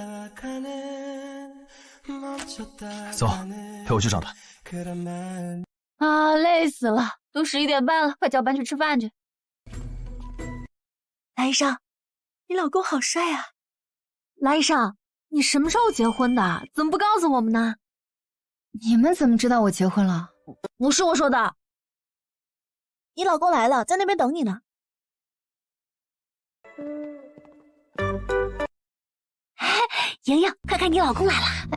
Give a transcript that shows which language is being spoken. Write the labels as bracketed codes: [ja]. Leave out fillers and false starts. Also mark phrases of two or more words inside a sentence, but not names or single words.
[zh] 走，陪我去找他。啊，累死了，都11點半了，快叫班去吃飯去。藍醫生，你老公好帥啊！藍醫生，你什麼時候結婚的？怎麼不告訴我們呢？你們怎麼知道我結婚了？不是我說的。你老公來了，在那邊等你呢。瑩瑩，快看你老公來了。